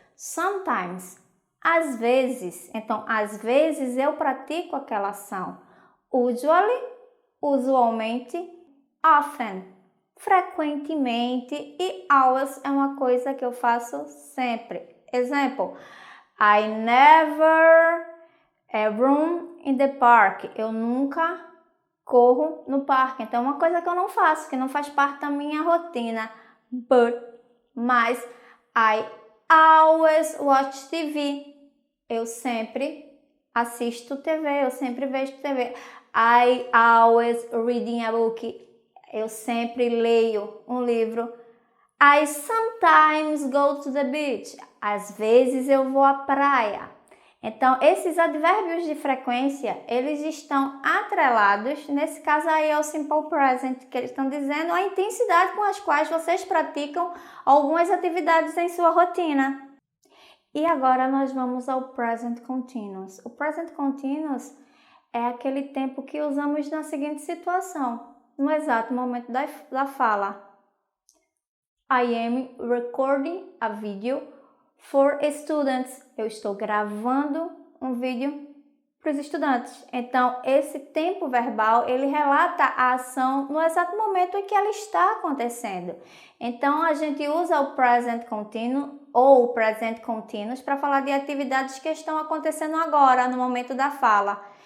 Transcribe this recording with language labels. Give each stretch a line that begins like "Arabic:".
Portuguese: Sometimes, às vezes. Então, às vezes eu pratico aquela ação. Usually, usualmente. Often, frequentemente. E always é uma coisa que eu faço sempre.
English: Example, I never run in the park.
Portuguese: Eu nunca corro no parque. Então, é uma coisa que eu não faço, que não faz parte da minha rotina.
English: Mas, I always watch TV.
Portuguese: Eu sempre assisto TV, eu sempre vejo TV.
English: I always reading a book.
Portuguese: Eu sempre leio um livro.
English: I sometimes go to the beach.
Portuguese: Às vezes eu vou à praia. Então, esses advérbios de frequência, eles estão atrelados, nesse caso aí ao simple present, que eles estão dizendo a intensidade com as quais vocês praticam algumas atividades em sua rotina. E agora nós vamos ao present continuous. O present continuous é aquele tempo que usamos na seguinte situação, no exato momento da fala.
English: I am recording a video for students.
Portuguese: Eu estou gravando um vídeo para os estudantes. Então, esse tempo verbal, ele relata a ação no exato momento em que ela está acontecendo. Então, a gente usa o present continuous ou o present continuous para falar de atividades que estão acontecendo agora, no momento da fala.